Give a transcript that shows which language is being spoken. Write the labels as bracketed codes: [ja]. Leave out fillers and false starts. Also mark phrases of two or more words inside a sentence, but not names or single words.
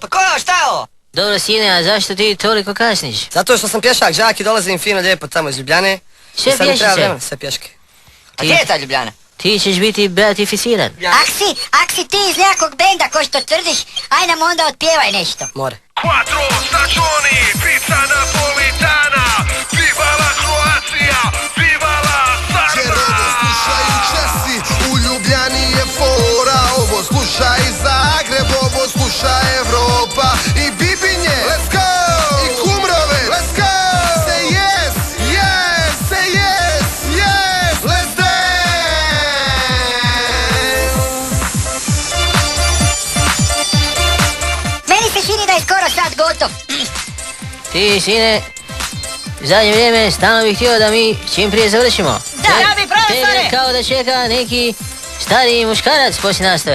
[hr] pa ko je ovo, šta je ovo? Dobro sine, a zašto ti toliko kasniš? Zato što sam pješak, đak i dolazim fino lijepo tamo iz Ljubljane. Sve I sad mi treba pješice. vremena, sve pješke. A gdje je ta Ljubljana? Ti ćeš biti beatificiran. Ak si ti iz nekog benda ko što tvrdiš, aj nam onda otpjevaj nešto. More. [it] Quattro stagioni, pizza napolitana, viva la Croatia, viva la [hr] Jer ovo slušaju Česi, u Ljubljani je fora. Ovo sluša i Zagreb, ovo sluša Evropa i Bibinje, [en] let's go! I Kumrove, let's go! Say yes, yes, say yes, yes, let's dance! [hr] Meni se čini da je skoro sad gotov. Ti sine, u zadnje vrijeme stalno bih htio da mi čim prije završimo. Da, ja bi profesore. Tebe kao da čeka neki stariji muškarac poslije nastave.